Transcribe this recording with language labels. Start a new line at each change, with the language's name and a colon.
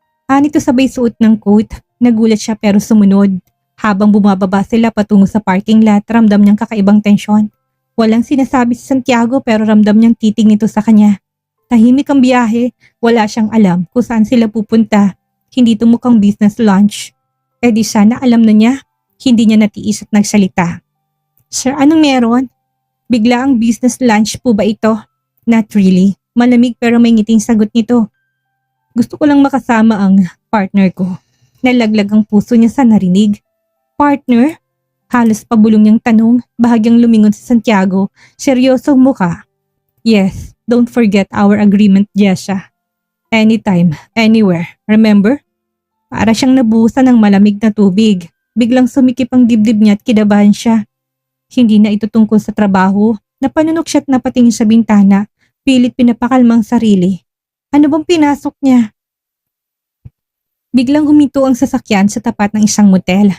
Filipino: Anito sabay suot ng coat. Nagulat siya pero sumunod. Habang bumababa sila patungo sa parking lot, ramdam niyang kakaibang tensyon. Walang sinasabi si Santiago pero ramdam niyang titig nito sa kanya. Tahimik ang biyahe, wala siyang alam kung saan sila pupunta. Hindi ito mukhang business lunch. Eh di sana alam na niya. Hindi niya natiis at nagsalita. Sir, anong meron? Bigla ang business lunch po ba ito?
English: Not really.
Filipino: Malamig pero may ngiting sagot nito. Gusto ko lang makasama ang partner ko. Nalaglag ang puso niya sa narinig. Partner? Halos pabulong niyang tanong, bahagyang lumingon si Santiago, seryosong muka.
English: Yes, don't forget our agreement, Jessa. Anytime, anywhere, remember?
Filipino: Para siyang nabuhusan ng malamig na tubig. Biglang sumikip ang dibdib niya at kidabahan siya. Hindi na ito tungkol sa trabaho. Napanunok siya at napatingin sa bintana, pilit pinapakalmang sarili. Ano bang pinasok niya? Biglang huminto ang sasakyan sa tapat ng isang motel.